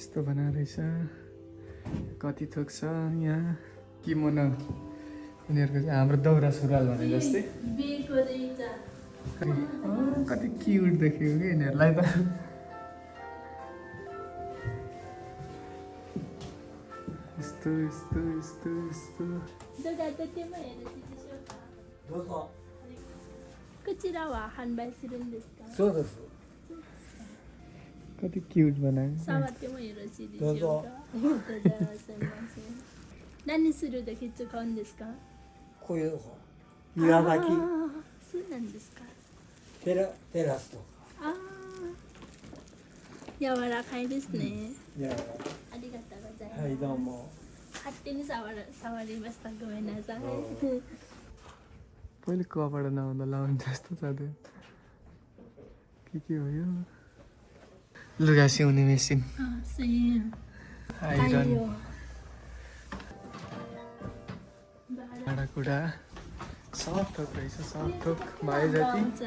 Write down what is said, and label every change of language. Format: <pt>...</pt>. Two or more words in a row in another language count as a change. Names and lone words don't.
<ne>यस्तो बनाएर रहेछ कति थोक छ यहाँ किमोनो उनीहरूको चाहिँ हाम्रो दौरा सुरुवाल भने जस्तै कति क्युट देखेको कि यिनीहरूलाई त यस्तो यस्तो यस्तो यस्तो कति क्युट बनायो</ne> <ja>何する時使うんですか？こういう岩牡蠣そうなんですか。テラスとかああ、柔らかいですね。いやありがとうございます。はいどうも勝手に触りました。ごめんなさい。</ja> <ne>पहिले कपडा नहुँदा लाउने जस्तो छ त्यो के हो यो लुगा सिउने</ne> <en>machine iron</en> <ne>भाँडाकुँडा सब थोक रहेछ सब थोक भए जति</ne>